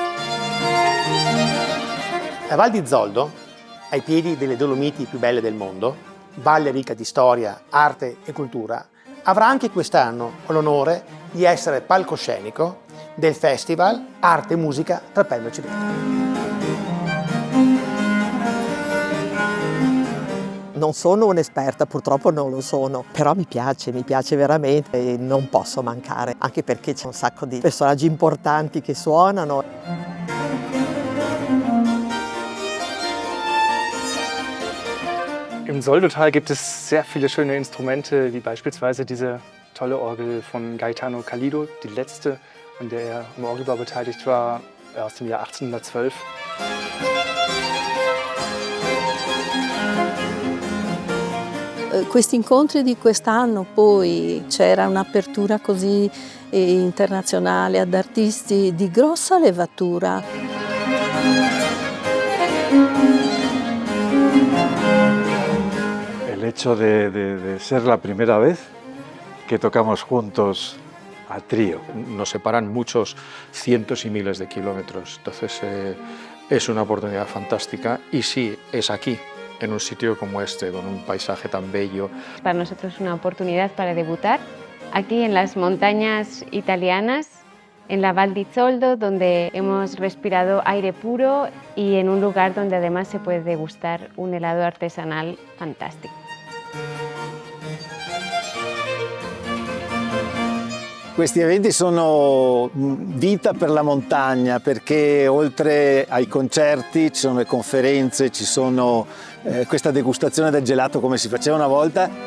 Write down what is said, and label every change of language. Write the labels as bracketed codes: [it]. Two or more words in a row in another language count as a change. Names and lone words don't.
[it] La Val di Zoldo, ai piedi delle Dolomiti più belle del mondo, valle ricca di storia, arte e cultura, avrà anche quest'anno l'onore di essere palcoscenico del Festival Arte e Musica tra Pelmo e Civetta. Non sono un'esperta, purtroppo non lo sono, però mi piace veramente e non posso mancare, anche perché c'è un sacco di personaggi importanti che suonano. [de] Im Soldotal gibt es sehr viele schöne Instrumente, wie beispielsweise diese tolle Orgel von Gaetano Callido, die letzte, an der er im Orgelbau beteiligt war, aus dem Jahr 1812. Questi incontri di quest'anno poi c'era un'apertura così internazionale ad artisti di grossa levatura. [es] El hecho de ser la primera vez que tocamos juntos a trío. Nos separan muchos cientos y miles de kilómetros, entonces es una oportunidad fantástica y sí, es aquí, en un sitio como este, con un paisaje tan bello. Para nosotros es una oportunidad para debutar aquí en las montañas italianas, en la Val di Zoldo, donde hemos respirado aire puro y en un lugar donde además se puede degustar un helado artesanal fantástico. [it] Questi eventi sono vita per la montagna, perché oltre ai concerti ci sono le conferenze, ci sono questa degustazione del gelato come si faceva una volta.